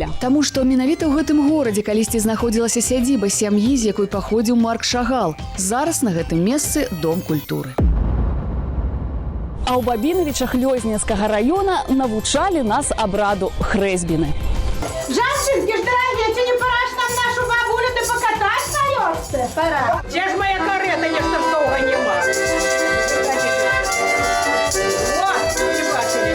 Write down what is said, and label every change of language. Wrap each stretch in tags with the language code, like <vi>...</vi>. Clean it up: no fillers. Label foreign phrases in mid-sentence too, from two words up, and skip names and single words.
<be>Таму што менавіта ў гэтым горадзе калісьці знаходзілася сядзіба сям'і, з якой паходзіў Марк Шагал. Зараз на гэтым месцы дом культуры. А ў Бабінавічах Лёзненскага раёна навучалі нас абраду хрэсьбіны.</be> <ru>Жанчынки, дорогие, не пора ж нам нашу бабулю ты покатать на лёжце? Пора. Где ж моя карета, нечто долго нема? Вот, не бачили.</ru>